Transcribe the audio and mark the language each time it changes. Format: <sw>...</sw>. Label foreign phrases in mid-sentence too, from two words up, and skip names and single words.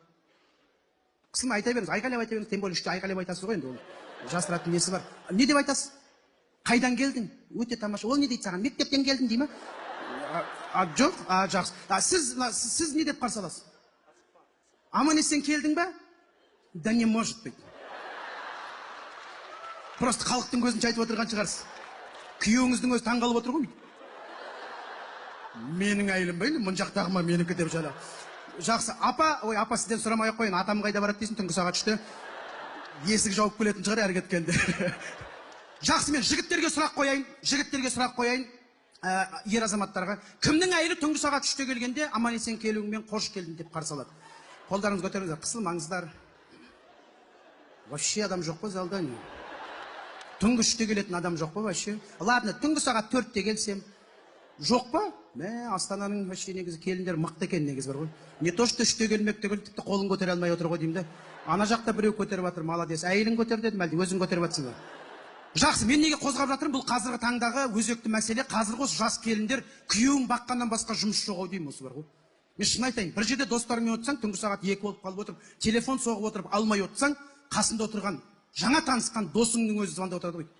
<kk>Қысылмай айта беріңіз, айқайлап айта беріңіз,</kk> <ru>тем более</ru> <kk>3-те айқайлап айтасыз ғой енді, ол жасыратын несі бар. Не деп айтасыз? Қайдан келдің? Өте тамаша. Ол не дейді саған? Мектептен келдің дей ма? Жоқ, жақсы. Сіз не деп қарсы аласыз? Аман-есен келдің ба?</kk> <ru>Да не может быть.</ru> <kk>Просто халықтың көзінше айтып отырған шығарсыз. Күйеуіңіздің өзі таңғалып отыр ғой. Менің әйелім ба енді, мұн жақтағыма менікі деп жала. Жақсы, апа сізден сұрамай қойын, атам қайда барады дейсің, түнгі сағат 3-те. Есік жауып келетін шығар әрі кеткенде. Жақсы, мен жігіттерге сұрақ қояйын, ер азаматтарға. Кімнің әйелі түнгі сағат 3-те келгенде аман-есен келуіңмен қош келдің деп қарсы алады? Қолдарыңыз көтеріңіздер, қысылмаңыздар. Вообще адам жоқ қой залда не? Түнгі 3-те келетін адам жоқ па вообще? Ладно, түнгі сағат 4-те келсем. Жоқ па? Астананың вообще негізі келіндер мықты екен негізі бар ғой.</kk> <ru>Не то что</ru> <kk>3-те келмек түгіл, тіпті қолын көтере алмай отыр ғой деймін де. Ана жақта біреу көтеріп жатыр, молодец. Әйелін көтер дедім, әлде өзің көтеріп жатсың ба? Жақсы, мен неге қозғап жатырмын? Бұл қазіргі таңдағы өзекті мәселе. Қазіргі осы жас келіндер күйеуін баққаннан басқа жұмыс жоқ ау деймін, осы бар ғой. Мен шын айтайын, бір жерде достарыңмен отырсаң, түнгі сағат 2 болып қалып отырып, телефон соғып отырып алмай отырсаң, қасында отырған жаңа танысқан досыңның өзі звондап отырады ғой.</kk>